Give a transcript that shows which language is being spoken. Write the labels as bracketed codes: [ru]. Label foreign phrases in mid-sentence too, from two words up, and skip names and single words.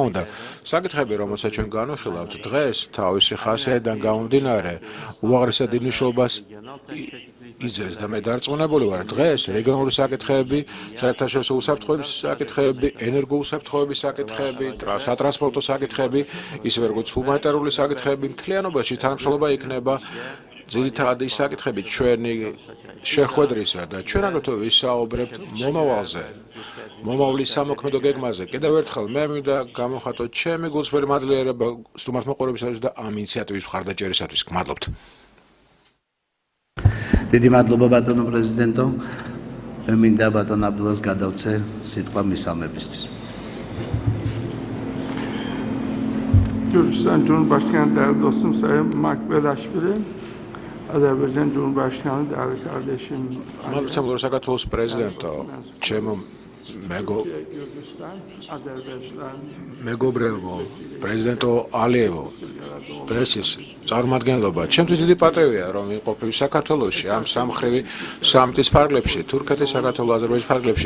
[ka] უნდა, საკითხები, რომელსაც ჩვენ განვიხილავთ დღეს, თავისი ხასიათიდან გამომდინარე, უაღრესად მნიშვნელობას იძენს და მე დარწმუნებული ვარ, დღეს რეგიონული საკითხები, საერთაშორისო უსაფრთხოების საკითხები, ენერგოუსაფრთხოების საკითხები, სატრანსპორტო საკითხები, ისევე როგორც ჰუმანიტარული საკითხები, მთლიანობაში თანამშრომლობა იქნება ძირითადი საკითხები ჩვენი შეხვედრისა და ჩვენ აგრეთვე ვისაუბრებთ მომავალზე, მომავლის სამოქმედო გეგმაზე. კიდევ ერთხელ მე მინდა გამოვხატოთ ჩემი გულწრფელი მადლიერება სტუმართმოყვარეობისათვის და ამ ინიციატივის მხარდაჭერისათვის. გმადლობთ. დიდი მადლობა ბატონო პრეზიდენტო. მე მინდა ბატონ აბდულას გადავცე სიტყვა მისალმებისთვის. [tr] Gürcistan Cumhurbaşkanı değerli dostum Sayın Makbelaşvili, Azerbaycan Cumhurbaşkanı değerli kardeşim. [ka] Malum საქართველოს პრეზიდენტო, ჩემო მეგობრებო, პრეზიდენტო ალიევო, პრესის წარმომადგენლობა, ჩემთვის დიდი პატივია, რომ ვიყოფი საქართველოში ამ სამხრივი სამიტის ფარგლებში, თურქეთის, საქართველოს, აზერბაიჯანის ფარგლებში.